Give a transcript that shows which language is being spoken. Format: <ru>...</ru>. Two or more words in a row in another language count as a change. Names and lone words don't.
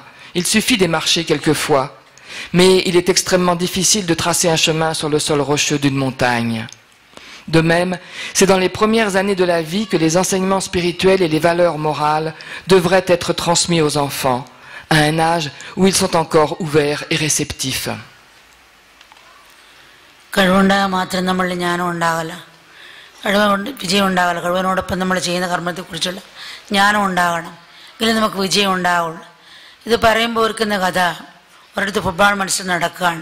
<fr>Il suffit d'y marcher quelquefois. Mais il est extrêmement difficile de tracer un chemin sur le sol rocheux d'une montagne. De même, c'est dans les premières années de la vie que les enseignements spirituels et les valeurs morales devraient être transmis aux enfants, à un âge où ils sont encore ouverts et réceptifs.</fr> <ml>കഴിവുണ്ടായാൽ മാത്രം നമ്മളിൽ ജ്ഞാനം ഉണ്ടാകല, കഴിവുകൊണ്ട് വിജയം ഉണ്ടാകല. കഴിവിനോടൊപ്പം നമ്മൾ ചെയ്യുന്ന കർമ്മത്തെക്കുറിച്ചുള്ള ജ്ഞാനം ഉണ്ടാകണം, എങ്കിലും നമുക്ക് വിജയം ഉണ്ടാവുള്ളൂ. ഇത് പറയുമ്പോൾ ഓർക്കുന്ന കഥ, ഒരിടത്ത് ഫുട്ബോൾ മത്സരം നടക്കുകയാണ്.</ml>